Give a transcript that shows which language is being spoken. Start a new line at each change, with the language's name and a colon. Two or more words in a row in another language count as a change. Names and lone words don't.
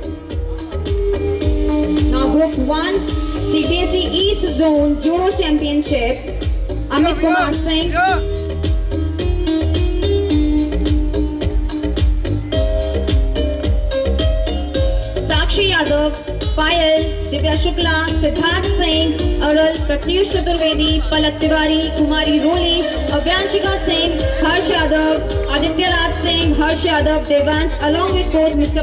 English: Now Group 1 CBSE East Zone Judo Championship, Amit Kumar Singh, Sakshi Yadav, Payal, Divya Shukla, Siddharth Singh, Aral, Pratyush Chaturvedi, Palak Tiwari, Kumari Roli, Avyanshika Singh, Harsh Yadav, Aditya Raj Singh, Harsh Yadav, Devansh, along with coach Mr.